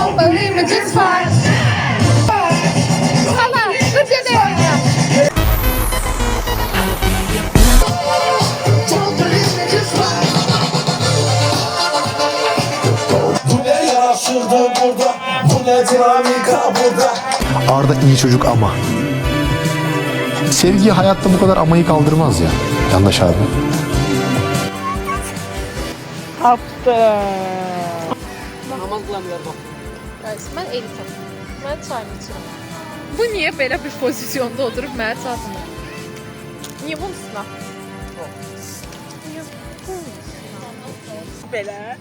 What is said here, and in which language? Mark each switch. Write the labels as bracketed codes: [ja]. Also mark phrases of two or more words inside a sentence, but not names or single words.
[tr] Bu ne yaraşırdı burada, bu ne dinamika burada. Arda iyi çocuk ama. Sevgi hayatta bu kadar amayı kaldırmaz ya. Yanlış abi. [az] Mən elitim. Mən çayımı içirəm. Bu niyə belə bir pozisyonda oturub mənə çatmır? Niyə bunun üstünə? Belə.